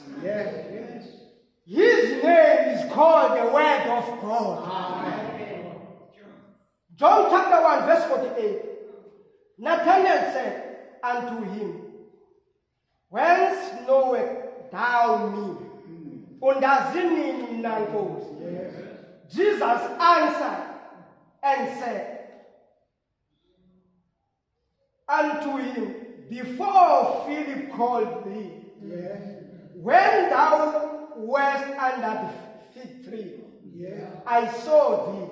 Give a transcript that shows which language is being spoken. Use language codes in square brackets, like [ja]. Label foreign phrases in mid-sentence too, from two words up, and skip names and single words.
[en] Yes. His name is called the Word of God. Amen. John chapter 1 verse 48. Nathanael said unto him, whence knowest thou me? [xh] Undazini na Nkosi? [en] Jesus answered and said unto him, before Philip called thee, when thou wast under the fig tree, I saw thee.